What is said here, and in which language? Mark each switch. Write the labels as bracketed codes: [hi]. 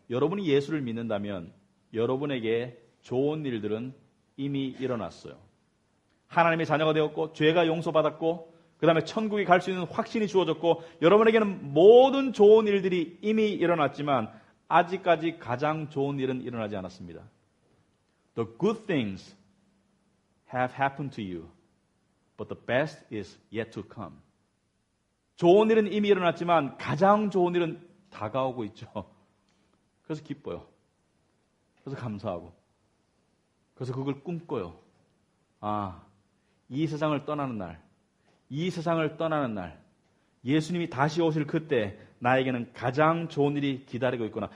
[ko] 여러분이 예수를 믿는다면 여러분에게 좋은 일들은 이미 일어났어요. 하나님의 자녀가 되었고 죄가 용서받았고 그 다음에 천국에 갈 수 있는 확신이 주어졌고 여러분에게는 모든 좋은 일들이 이미 일어났지만 아직까지 가장 좋은 일은 일어나지 않았습니다. [en] The good things have happened to you, but the best is yet to come. [ko] 좋은 일은 이미 일어났지만 가장 좋은 일은 다가오고 있죠. 그래서 기뻐요. 그래서 감사하고. 그래서 그걸 꿈꿔요. 이 세상을 떠나는 날, 이 세상을 떠나는 날, 예수님이 다시 오실 그때 나에게는 가장 좋은 일이 기다리고 있구나.